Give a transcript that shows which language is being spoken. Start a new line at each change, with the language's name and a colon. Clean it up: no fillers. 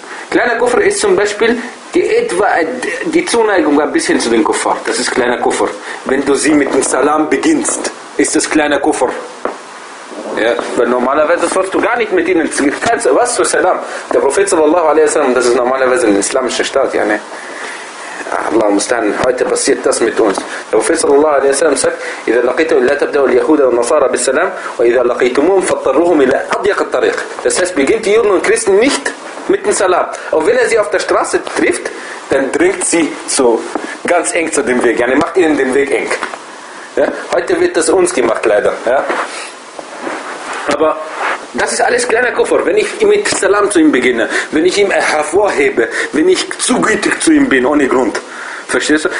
German: Kleiner Kuffer ist zum Beispiel die Zuneigung ein bisschen zu den Kuffar. Das ist kleiner Kuffer. Wenn du sie mit dem Salam beginnst, ist das kleiner Kuffer. Ja, weil normalerweise sollst du gar nicht mit ihnen ziehen. Was zu Salam? Der Prophet sallallahu alaihi wa sallam, das ist normalerweise ein islamischer Staat. Ja, ne? Allahu musta'an, heute passiert das mit uns. Der Prophet sallallahu alaihi wa sallam sagt,
Arabic: إِذَا لَقِيْتُمْ لَا تَبْدَوْا الْيَهُودَ وَالنَّصَارَ بِالسَّلَامِ وَإِذَا لَقِيْتُمُهُمْ فَاضْطَرُّوهُمْ إِلَى أَضْيَقِ الطَّرِيقِ.
German: Das heißt, beginnt die Juden und Christen nicht mit dem Salat. Und wenn er sie auf der Straße trifft, dann drängt sie so ganz eng zu dem Weg. Ja, er macht ihnen den Weg eng. Ja? Heute wird das uns gemacht, leider. Ja? Aber das ist alles kleiner Kuffer. Wenn ich mit Salam zu ihm beginne, wenn ich ihn hervorhebe, wenn ich zu gütig zu ihm bin, ohne Grund. Verstehst du?